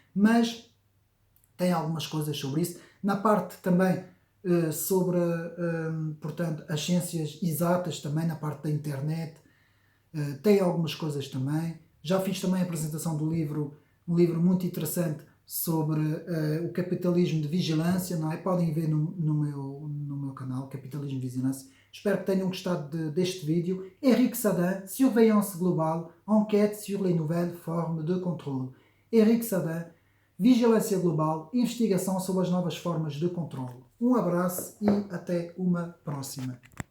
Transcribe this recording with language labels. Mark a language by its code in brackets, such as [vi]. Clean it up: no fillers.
[pt] Mas tem algumas coisas sobre isso. Na parte também sobre, portanto, as ciências exatas, também na parte da internet, tem algumas coisas também. Já fiz também a apresentação do livro, um livro muito interessante sobre o capitalismo de vigilância, não é? Podem ver no meu canal, Capitalismo de Vigilância. Espero que tenham gostado deste vídeo. [fr] Eric Sadin, Surveillance Globale, Enquête sur les nouvelles formes de contrôle. [pt] Eric Sadin, Vigilância Global, investigação sobre as novas formas de controle. Um abraço e até uma próxima.